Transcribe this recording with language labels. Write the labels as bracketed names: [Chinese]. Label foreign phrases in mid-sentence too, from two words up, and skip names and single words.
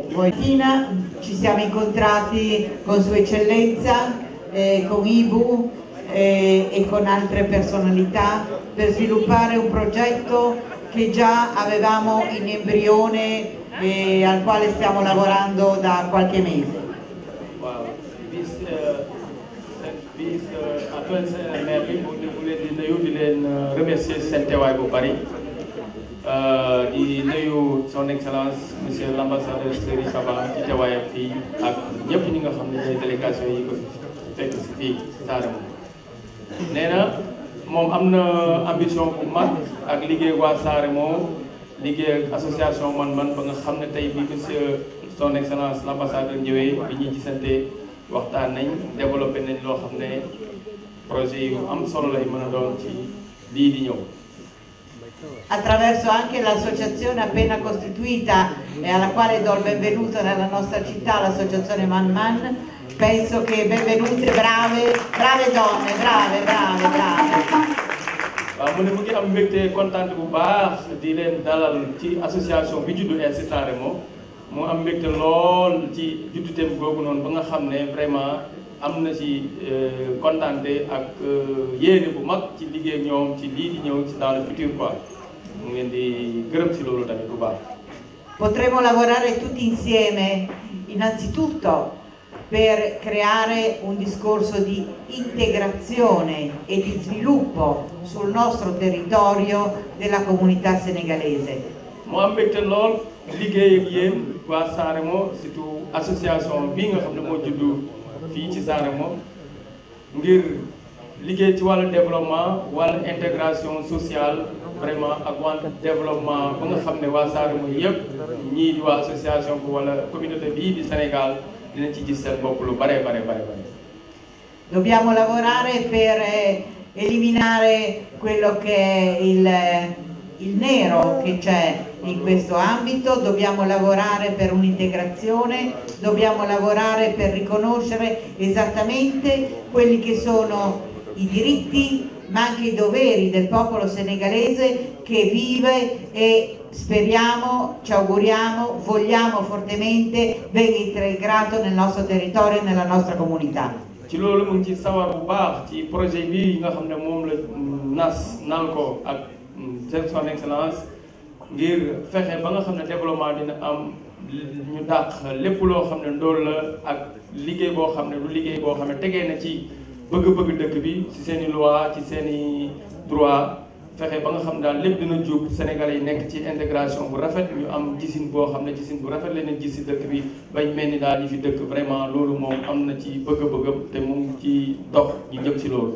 [Italian] Stamattina ci siamo incontrati con Sua Eccellenza, con Ibu e con altre personalità per sviluppare un progetto che già avevamo in embrione e al quale stiamo lavorando da qualche mese. [Wolof] di leen remercier seen teewaay bu bari di nuyu [French] son excellence monsieur l'ambassadeur [Wolof] Serigne Kaba ci teewaayam fii ak ñëpp ñi nga xam ne ñooy délégation yi ko fekk si fii Saremo nee na moom am na ambition bu mag ak liggéey waa Saremo liggéey ak association man ba nga xam ne tey bi [French] monsieur son excellence l'ambassadeur [Wolof] ñëwee bi ñuy gisante waxtaan nañ développé nañ loo xam ne projet yu am solo lay mën a doon ci lii di ñëw. [Italian] Attraverso anche l'associazione appena costituita e alla quale do il benvenuto nella nostra città, l'associazione Man Man, penso che benvenute brave donne, brave. [Wolof] waaw mu ne mu ngi am mbégte kontaan bu baax di leen dalal ci association bi juddu ci Saremo mu am mbégte lool ci judduteem googu noonu ba nga xam ne vraiment am na ci kontaante ak yéene bu mag ci liggéey ñoom ci lii di ñëw ci [French] dans le futur quoi [Wolof] mu ngeen di gërëm ci loolu tamit bu baax. [Italian] Potremo lavorare tutti insieme innanzitutto per creare un discorso di integrazione e di sviluppo sul nostro territorio della comunità senegalese. [Wolof] mu am mbégte lool liggéey ak yéen waa Saremo surtout association bi nga xam ne moo juddu fii ci Saremo ngir liggéey ci wàllu développement wàllu [French] intégration sociale vraiment [Wolof] ak wàllu développement ba nga xam ne waa Saremo yëpp ñii di waa association bu wala communauté bii di Sénégal dina ci gis seen bopp lu bare. [Italian] Dobbiamo lavorare per eliminare quello che è il nero che c'è in questo ambito, dobbiamo lavorare per un'integrazione, dobbiamo lavorare per riconoscere esattamente quelli che sono i diritti ma anche i doveri del popolo senegalese che vive e speriamo, ci auguriamo, vogliamo fortemente venga integrato nel nostro territorio e nella nostra comunità. [Wolof] ci loolu mu ngi ci sawar bu baax ci projet bi nga xam ne moom la nal ko ak [French] son excellence [Wolof] ngir fexe ba nga xam ne développement dina am ñu dàq lépp loo xam ne ndool la ak liggéey boo xam ne du liggéey boo xam ne tegee na ci bëgg-bëgg dëkk bi ci seen i loi ci seen i droit fexe ba nga xam daal lépp dina jub Sénégalais yi nekk ci intégration bu rafet ñu am gisin boo xam ne gisin bu rafet leneen gis ci dëkk bi bañ mel ni daal ñi fi dëkk vraiment loolu moom am na ci bëgg-bëggam te moom ci dox ñu jëm ci loolu.